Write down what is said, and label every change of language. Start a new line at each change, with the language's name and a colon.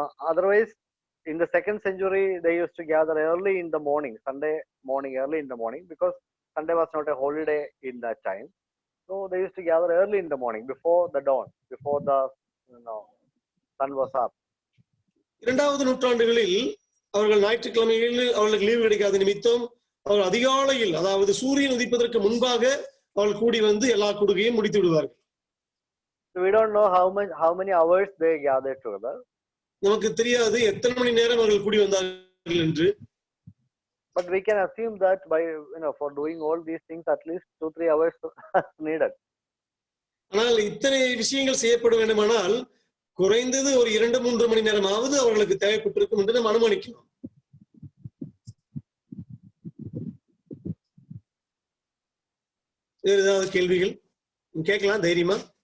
English: Otherwise, in the second century, they used to gather early in the morning, Sunday morning, early in the morning, because Sunday was not a holiday in that time. So they used to gather early in the morning, before the dawn, before the sun was up.
Tamil: இரண்டாவது நூற்றாண்டுகளில் அவர்கள் ஞாயிற்றுக்கிழமைகளில் அவர்களுக்கு leave கிடைக்காத நிமித்தம் அவர்கள் அதிகாலையில், அதாவது சூரியன் உதிப்பதற்கு முன்பாக அவர்கள் கூடி வந்து எல்லா கூடுகையும் முடித்து விடுவார்கள்.
English: So we don't know how many hours they gathered together.
Tamil: நமக்கு தெரியாது எத்தனை மணி நேரம் அவர்கள் கூடி வந்தார்கள் என்று.
English: But we can assume that by for doing all these things at least 2-3 hours needed.
Tamil: ஆனால் இத்தனை விஷயங்கள் செய்யப்பட வேண்டுமானால் குறைந்தது ஒரு 2-3 மணி நேரமாவது அவர்களுக்கு தேவைப்பட்டிருக்கும் என்று நாம் அனுமானிக்கலாம். வேறு ஏதாவது கேள்விகள் கேட்கலாம் தைரியமா?